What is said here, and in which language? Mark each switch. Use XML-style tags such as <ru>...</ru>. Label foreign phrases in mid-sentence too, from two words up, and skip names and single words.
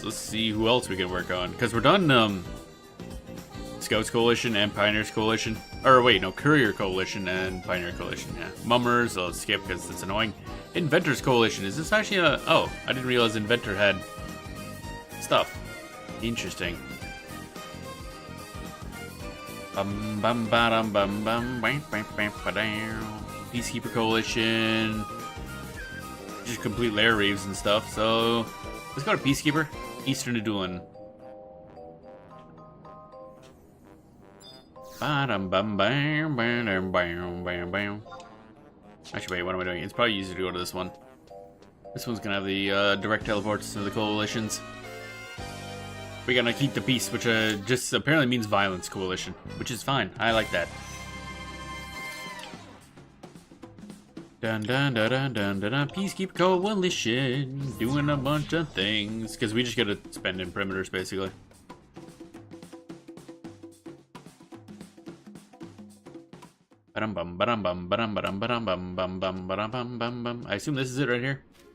<en>Let's see who else we can work on because we're done. Scouts Coalition and Pioneers Coalition. Or wait, no, Courier Coalition and Pioneer Coalition. Yeah, Mummers. I'll skip because it's annoying. Inventors Coalition. Is this actually a? Oh, I didn't realize Inventor had stuff. Interesting. Bum bum bum bum bum bam bam bam ba-dow. Peacekeeper Coalition. Just complete lair reeves and stuff. So let's go to Peacekeeper. Eastern Adulan. Bam bam bam bam bam bam bam. Actually, wait, what am I doing? It's probably easier to go to this one. This one's gonna have the direct teleports to the coalitions. We're gonna keep the peace, which just apparently means violence coalition, which is fine. I like that. Dun dun dun dun dun dun dun. Peacekeeper coalition, doing a bunch of things because we just gotta spend in perimeters basically. I assume this is it right here.</en>